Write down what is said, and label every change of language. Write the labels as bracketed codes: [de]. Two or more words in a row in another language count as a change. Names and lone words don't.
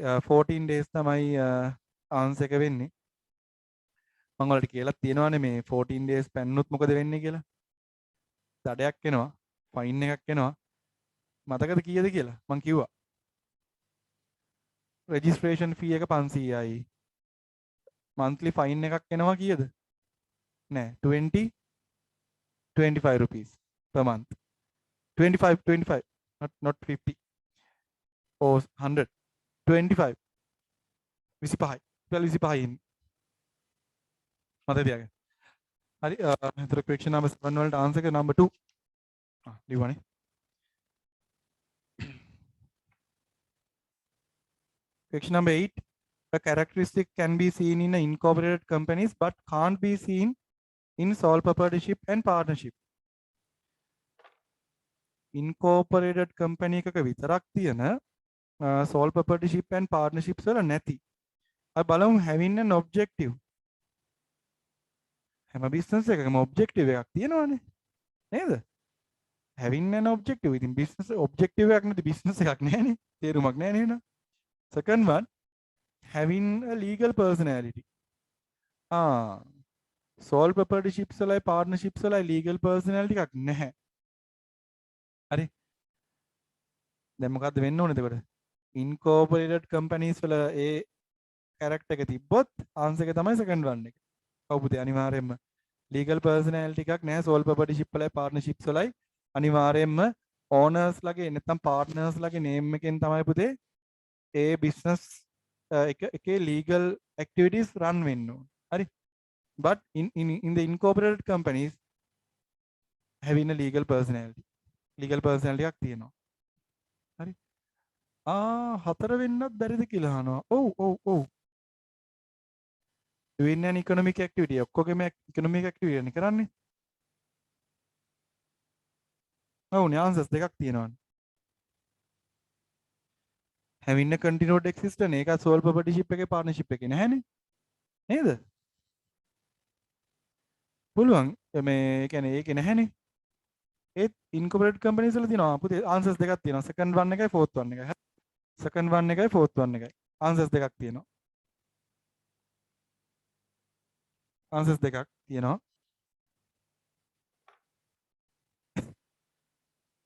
[si] 14 days තමයි ආන්සර් එක වෙන්නේ. මම ඔයාලට කියලා තියෙනවානේ මේ 14 days පැන්නොත් මොකද වෙන්නේ කියලා. දඩයක් එනවා. ෆයින් එකක් එනවා. මතකද කීයද කියලා? මං කිව්වා. රෙජිස්ට්‍රේෂන් ෆී එක 500යි. [en] monthly fine [si] එකක් එනවා කීයද? නෑ [en] 25 rupees per month. 25 not 50 or 100 25 25 25 ඉන්නේ. [si] මතක තියාගන්න. හරි. එතකොට [en] question number [si] 7 වලට answer එක number 2. ලියවනේ. [en] Question number 8. A characteristic can be seen in incorporated companies but can't be seen in sole proprietorship and partnership. Incorporated company [si] එකක විතරක් තියෙන [en] sole proprietorship and partnerships [si] වල නැති. අපි බලමු [en] having an objective. [si] හැම business එකකම objective එකක් තියෙනවානේ. නේද? [en] having an objective. [si] ඉතින් business objective එකක් නැති business එකක් නැහැනේ. තේරුමක් නැහැ නේද? [en] Second one, having a legal personality. Sole proprietorships වලයි partnerships වලයි legal personality [si] එකක් නැහැ. හරි. දැන් මොකද්ද වෙන්න ඕනේ එතකොට? [en] Incorporated companies [si] වල ඒ character එක තිබ්බොත් answer එක තමයි [en] second one [si] එක. ඔව් පුතේ අනිවාර්යයෙන්ම [en] legal personality [si] එකක් නැහැ [en] sole proprietorship [si] වලයි partnerships වලයි අනිවාර්යයෙන්ම owners ලගේ නැත්නම් partners ලගේ name එකෙන් තමයි පුතේ ඒ business එකේ [en] legal activities run [si] වෙන්න ඕන. හරි. [en] But in the incorporated companies having a legal personality [si] එකක් තියෙනවා. හරි. හතර වෙන්නත් බැරිද කියලා අහනවා. ඔව්. [en] doing an economic activity ඔක්කොගෙම economic activity [si] නේ කරන්නේ. ඔව්නේ answers දෙකක් තියෙනවානේ. [en] having a continued existence ඒක sole proprietorship එකේ partnership [si] එකේ නැහැනේ. නේද? පුළුවන් මේ කියන්නේ ඒකේ නැහැනේ. ඒත් [en] incorporated companies [si] වල තියෙනවා පුතේ answers දෙකක් තියෙනවා. [en] second one එකයි fourth one එකයි. second one එකයි fourth one එකයි. [si] answers දෙකක් තියෙනවා. answers දෙකක් තියෙනවා.